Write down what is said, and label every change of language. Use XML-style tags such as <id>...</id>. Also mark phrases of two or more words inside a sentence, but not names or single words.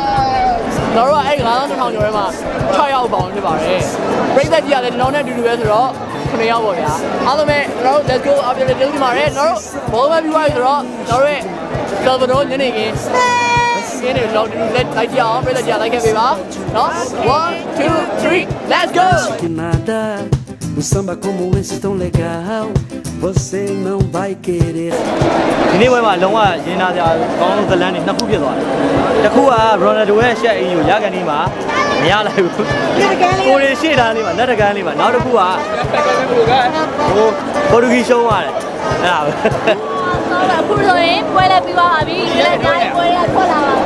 <my>ကျွန်တော်တို့ကအဲ့9000ကျော်ထဲမှာ6ယောက်ပေါင်းဖြစ်ပါတယ်ပြိသက်ကြီးကလည်းကျွန်တော်နဲ့အတူတူပဲဆိုတော့9ယောက်ပေါ့ဗျာအားလုံးပဲကျွန်တော်တို့</my> <en>let's go</en> <my>အပြည့်လေးပြုံးနေပါတယ်ကျွန်တော်တို့ဘောလုံးပဲပြီးသွားပြီဆိုတော့ကျွန်တော်တို့ရဲ့ Salvador ညနေခင်းဒီနေ့တော့လိုက်ကြအောင်ပြိသက်ကြီးလိုက်ခဲ့ပေးပါနော်1 2 3</my> <en>let's go</en> <pt>que nada. Um samba como esse tão legal, você não vai querer.</pt> <my>ဒီနေ့ပွဲမှာလုံးဝရင်နာစရာကောင်းဇလန်းတွေနှစ်ခုဖြစ်သွားတယ်တစ်ခုက Ronaldo ရဲ့ရှက်အင်းကိုရကန်ဒီမှာမရလိုက်ဘူးကိုရီရှေ့သားလေးမှာလက်တကန်းလေးမှာနောက်တစ်ခုကဟိုပေါ်တူဂီရှုံးသွားတယ်အဲ့ဒါပဲ အခုဆိုရင်ပွဲလည်းပြီးသွားပါပြီဒီလည်းတိုင်းပွဲလည်းထွက်လာပါပြီ</my>